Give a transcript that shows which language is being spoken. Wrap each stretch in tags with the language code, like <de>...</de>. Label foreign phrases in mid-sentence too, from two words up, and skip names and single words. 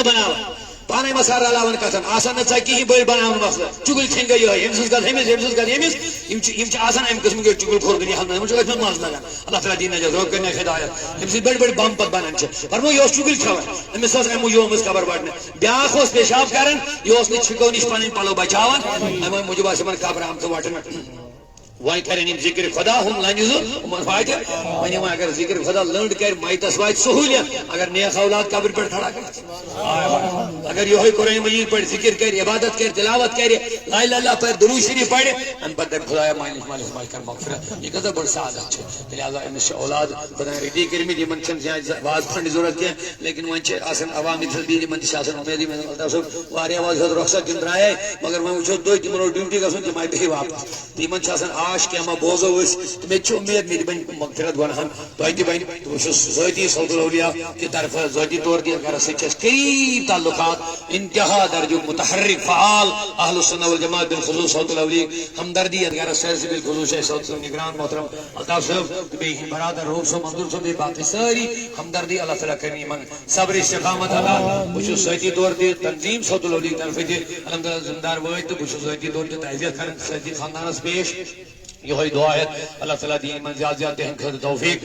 <ks>بناوان پانے مسار رلاوان کتھن آسان نہٕ ژکہِ کِہیٖنۍ بٔڑۍ بناوان مسلہٕ چُگل کھٮ۪نۍ گٔے یِہوٚے ییٚمہِ سٕنٛز گژھ أمِس ییٚمہِ سٕنٛز گژھ أمِس یِم چھِ آسان امہِ قٕسمٕکۍ چُگل خور دُنیاہس منٛز یِمن چھُ ٲسۍ مزٕ لگان اللہ تعالیٰ دِیِن نجات رۄب کٔرِنَکھ ہدایت ییٚمہِ سۭتۍ بٔڑۍ بٔڑۍ بم پتہٕ بنان چھِ فرمو یہِ اوس چُگل کھٮ۪وان أمِس ٲس امہِ موٗجوٗب آمٕژ قبر وٹنہٕ بیٛاکھ اوس پیشاب کران یہِ اوس نہٕ چھِکو نِش پنٕنۍ پلو بچاوان امہِ موٗجوٗب آسہٕ یِمن قبر آمژٕ وٹنہٕ وۄنۍ کرن یِم ذِکرِ خۄدا ہُم لنجہِ زٕ یِمن واتہِ وۄنۍ وۄنۍ اگر ذِکرِ خۄدا لٔنڈ کرِ میتس واتہِ سہوٗلیت اگر نیک اولاد قبرِ پٮ۪ٹھ کھڑا کرِ اگر یِہوٚے قرآنِ مجیٖد پٲٹھۍ ذِکر کرِ عبادت کرِ تلاوت کرِ</ks> <ar>لا اِلہ اللہ</ar> <ks>پرِ درود شریٖف پرِ امہِ پتہٕ دپہِ خۄدایا مٲلِس ماجہِ کر مغفرت یہِ کۭژاہ بٔڑ سعادت چھِ لہذا أمِس چھِ اولاد خۄداین رٔدی کٔرمٕتۍ یِمن چھنہٕ زیادٕ واز پھنڈٕچ ضروٗرت کینٛہہ لیکن وۄنۍ چھِ آسان عوام ییٚتھس بِہِتھ یِمن تہِ چھِ آسان اُمیدٕے الطاف صٲب واریاہ واز ہیوٚت رۄخصت تِم درٛایے مگر وۄنۍ وٕچھو تُہۍ تِمن اوس ڈیوٹی گژھُن تِم آیہِ بیٚیہِ واپس تہٕ یِمن چھِ آسان آش کینٛہہ ما بوزو أسۍ تہٕ مےٚ تہِ چھِ اُمید مےٚ تہِ بنہِ مغفرت گۄنہن تۄہہِ تہِ بنہِ تہٕ بہٕ چھُس ذٲتی صوت الاولیاء کہِ طرفہٕ ذٲتی طور تہِ گرس سۭتۍ چھِ اَسہِ قریٖب تعلقات انتہا درجُک متحرک فعال</ks> <ar>اہل السنہ والجماعت</ar> <ks>بالخصوص صوت الاولیاء ہمدردی یتھ گرس سٲرسٕے بالخصوص چھِ صوت صٲب نگران محترم الطاف صٲب تہٕ بیٚیہِ یِہِنٛدۍ برادر روٗف صٲب منظوٗر صٲب بیٚیہِ باقٕے سٲری ہمدردی اللہ تعالیٰ کٔرِنۍ یِمن صبر استقامت عطا بہٕ چھُس ذٲتی طور تہِ تنظیٖم صوت الاولیاء طرفہٕ تہِ الحمدللہ ذمہٕ دار وٲتۍ تہٕ بہٕ چھُس ذٲتی طور تہِ تعزیت کران سٲرسٕے خاندانس پیش یِہوٚے دعا ہٮ۪تھ اللہ تعالیٰ دِیِن یِمن زیادٕ زیادٕ تِہنٛدِ خٲطرٕ توفیٖق</ks>